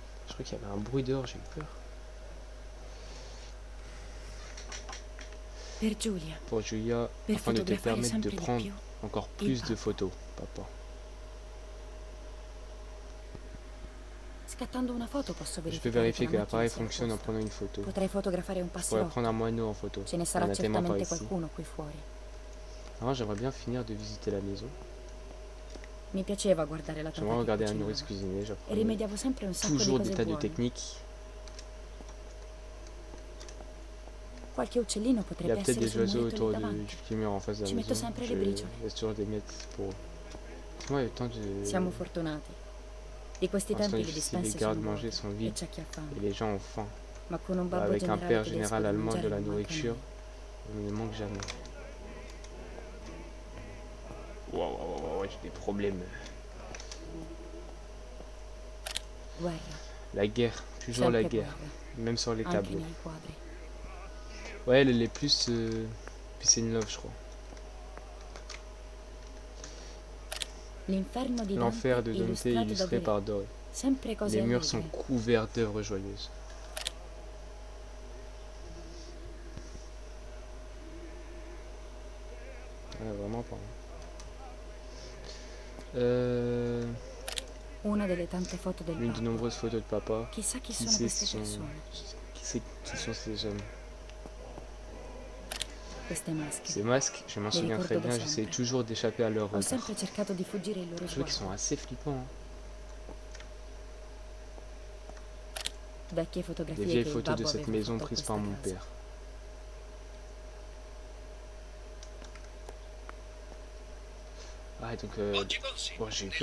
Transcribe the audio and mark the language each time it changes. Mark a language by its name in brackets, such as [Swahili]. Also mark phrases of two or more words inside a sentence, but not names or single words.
[French] Je crois qu'il y avait un bruit dehors, j'ai eu peur. [Italian] Per Giulia, [French] Pour Julia, [Italian] per [French] afin de te [Italian] fotografare [French] permettre de [Italian] sempre di [French] prendre [Italian] più. [French] encore plus de photos, papa. [Italian] Scattando una foto posso [French] Je peux [Italian] verificare [French] vérifier [Italian] che [French] que [Italian] la macchina [French] l'appareil [Italian] sia a [French] fonctionne en [Italian] posto. [French] prenant une photo. [Italian] Potrei fotografare un [French] Je pourrais [Italian] passerotto. [French] prendre un moineau en photo. [Italian] Ce ne [French] Il y en [Italian] sarà [French] a tellement par [Italian] certamente [French] ici. [Italian] qualcuno qui fuori. [French] Alors j'aimerais bien finir de visiter la maison. [Italian] Mi piaceva guardare la tata [French] J'aimerais [Italian] che [French] regarder la [Italian] cucinava. [French] nourrice cuisiner. [Italian] E [French] J'apprends [Italian] rimediavo sempre un sacco di [French] toujours des [Italian] cose [French] tas de [Italian] buone. [French] techniques. [Italian] Qualche uccellino [French] Il y a [Italian] potrebbe [French] peut-être [Italian] essere [French] des [Italian] sul [French] oiseaux [Italian] muretto [French] autour [Italian] lì [French] du [Italian] davanti. [French] mur en face de la [Italian] Ci metto [French] maison. [Italian] sempre [French] Je [Italian] le briciole. [French] laisse toujours des miettes pour eux. Moi, il y a le temps de... [Italian] Siamo fortunati. Di questi [French] Pour l'instant, [Italian] tempi le [French] ici, les [Italian] dispense sono [French] gardes-manger [Italian] vuote [French] sont [Italian] e [French] vides [Italian] c'è chi ha [French] et [Italian] fame. [French] les gens ont faim. [Italian] Ma con un babbo [French] Avec un [Italian] generale [French] père [Italian] tedesco [French] général [Italian] da [French] allemand de [Italian] mangiare [French] la [Italian] non manca [French] nourriture, [Italian] mai. [French] il ne manque jamais. Waouh, j'ai des problèmes. [Italian] Guerra. [French] La guerre, toujours la [Italian] Sempre [French] guerre, [Italian] guerra. [French] même sur les [Italian] Anche [French] tableaux. [Italian] nei quadri. [French] Ouais, elle est plus [English] peace and love, [French] je crois. [Italian] L'inferno di [French] L'enfer [Italian] Dante [French] de Dante [Italian] illustrato da [French] illustré [Italian] Doré. [French] par Doré. [Italian] Sempre cose [French] Les murs sont [Italian] allegre. [French] couverts d'œuvres joyeuses. Ouais, vraiment pas. [Italian] Una delle tante foto del [French] L'une des [Italian] babbo. [French] nombreuses photos de papa. [Italian] Chissà chi [French] Qui [Italian] sono [French] sait, [Italian] queste persone. [French] qui sait qui sont ces hommes? [Italian] Queste maschere. [French] Ces masques, je m'en Les souviens très [Italian] ricordo da [French] bien, j'essaie [Italian] sempre. [French] toujours d'échapper à leur [Italian] Ho [French] regard. [Italian] sempre cercato di fuggire il loro [French] Je trouve qu'ils sont [Italian] sguardo. [French] assez flippants. Hein. [Italian] Vecchie [French] Des [Italian] fotografie [French] vieilles [Italian] che il [French] photos de [Italian] babbo [French] cette [Italian] aveva [French] maison [Italian] fatto a [French] prises [Italian] questa [French] par mon [Italian] casa. [French] père. Ah, donc, bon, j'ai eu peur.